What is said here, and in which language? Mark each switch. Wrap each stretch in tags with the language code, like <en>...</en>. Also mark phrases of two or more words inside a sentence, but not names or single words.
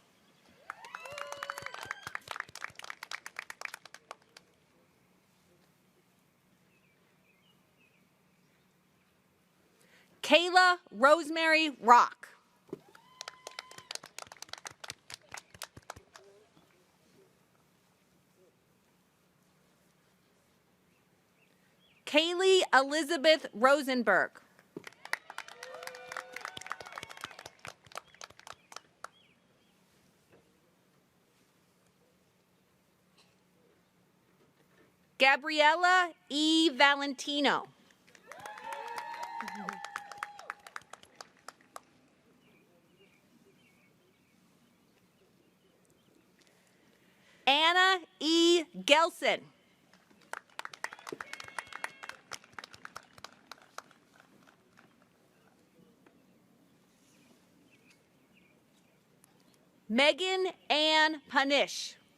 <en>Kayla Rosemary Rock. Kaylee Elizabeth Rosenberg. Gabriella E. Valentino. Anna E. Gelson. Megan Ann Panish.</en>